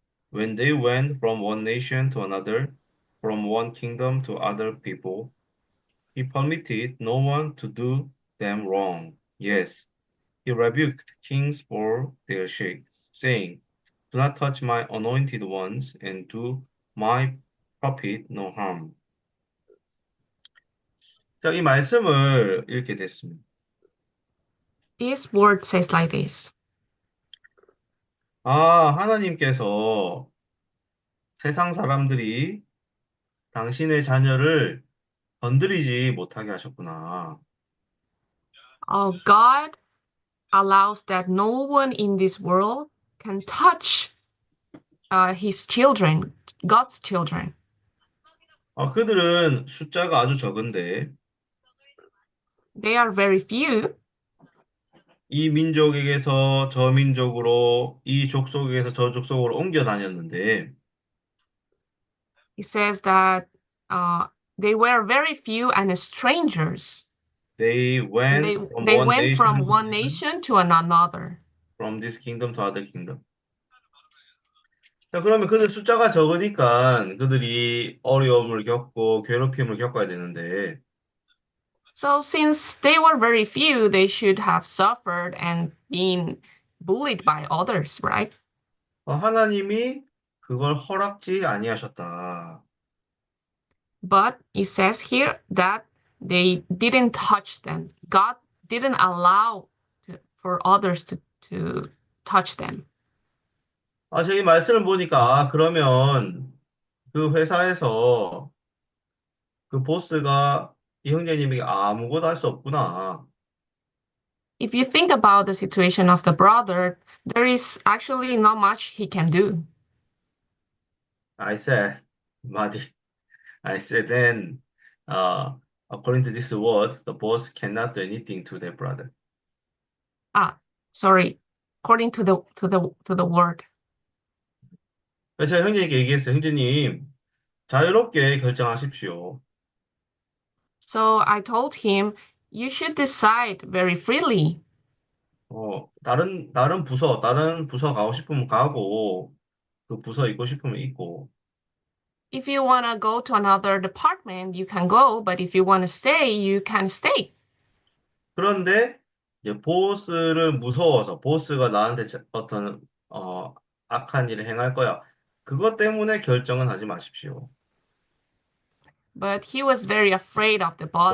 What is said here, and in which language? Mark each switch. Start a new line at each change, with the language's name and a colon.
English: When they went from one nation to another, from one kingdom to other people, he permitted no one to do them wrong. Yes, he rebuked kings for their sakes, saying, do not touch my anointed ones and do my prophet no harm.
Korean: 자, 이 말씀을 읽게 됐습니다.
English: This word says like this.
Korean: 하나님께서 세상 사람들이 당신의 자녀를 건드리지 못하게 하셨구나.
English: God allows that no one in this world can touch his children, God's children.
Korean: 그들은 숫자가 아주 적은데
English: They are very few.
Korean: 이 민족에게서 저 민족으로, 이 족속에서 저 족속으로 옮겨 다녔는데
English: He says that they were very few and strangers. They And went from they one went nation from to one another, nation to another. from this kingdom to other kingdom.
Korean: 자, 그러면 그들 숫자가 적으니까 그들이 어려움을 겪고 괴롭힘을 겪어야 되는데,
English: So since they were very few, they should have suffered and been bullied by others, right?
Korean: 하나님이 그걸 허락지 아니하셨다.
English: But it says here that they didn't touch them. God didn't allow for others to touch them.
Korean: 저기 말씀을 보니까, 그러면 그 회사에서 그 보스가 이 형제님에게 아무것도 할 수 없구나.
English: If you think about the situation of the brother, there is actually not much he can do. I said, 마디. I said then, uh, according to this word, the boss cannot do anything to their brother. Ah, sorry. According to the word.
Korean: 그래서 제가 형제에게 얘기했어요. 형제님, 자유롭게 결정하십시오.
English: So I told him, you should decide very freely.
Korean: 다른 부서 가고 싶으면 가고, 그 부서 있고 싶으면 있고.
English: If you want to go to another department, you can go, but if you want to stay, you can stay.
Korean: 그런데, 이제 보스를 무서워서, 보스가 나한테 어떤, 악한 일을 행할 거야. 그것 때문에 결정은 하지 마십시오.
English: But he was very afraid of the boss